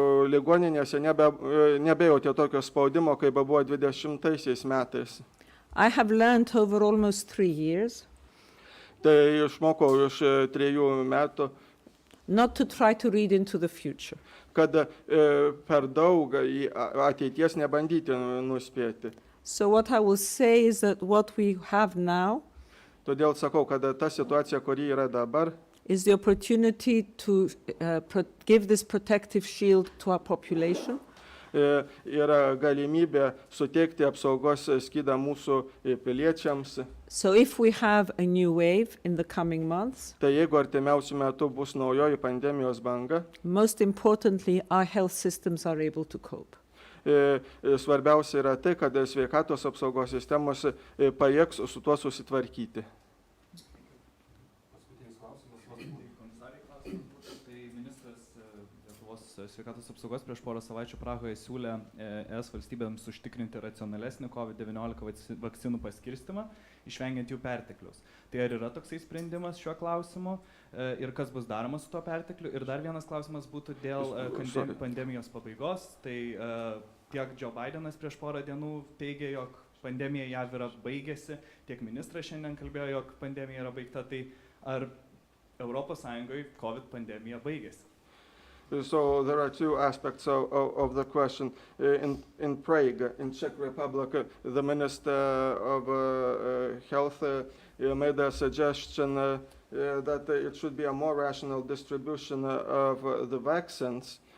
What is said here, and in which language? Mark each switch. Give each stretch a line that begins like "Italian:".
Lithuanian: Ligoninėse nebejautė tokio spaudimo, kaip buvo 20 metais.
English: I have learned over almost 3 years
Lithuanian: Tai išmokau iš 3 metų,
English: not to try to read into the future.
Lithuanian: kad per daug į ateities nebandyti nuspėti.
English: So what I will say is that what we have now
Lithuanian: Todėl sakau, kad ta situacija, kuri yra dabar,
English: is the opportunity to give this protective shield to our population.
Lithuanian: Yra galimybė suteikti apsaugos skydą mūsų piliečiams.
English: So if we have a new wave in the coming months,
Lithuanian: Tai jeigu artimiausiu metu bus naujoji pandemijos banga,
English: most importantly, our health systems are able to cope.
Lithuanian: Svarbiausia yra tai, kad sveikatos apsaugos sistemos pajėgs su tuo susitvarkyti. Paskutinis klausimas, komisarė klausimas. Tai ministras Lietuvos sveikatos apsaugos prieš porą savaičių Prahoje siūlė ES valstybėms užtikrinti racionalesnį COVID-19 vakcinų paskirstimą, išvengiant jų perteklius. Tai ar yra toksai sprendimas šiuo klausimu ir kas bus daroma su tuo pertekliu? Ir dar vienas klausimas būtų dėl pandemijos pabaigos. Tai tiek Joe Bidenas prieš porą dienų teigė, jog pandemija JAV yra baigėsi, tiek ministras šiandien kalbėjo, jog pandemija yra baigta. Tai ar Europos Sąjungoje COVID pandemija baigėsi?
English: So there are two aspects of the question. In Prague, in Czech Republic, the Minister of Health made a suggestion that it should be a more rational distribution of the vaccines.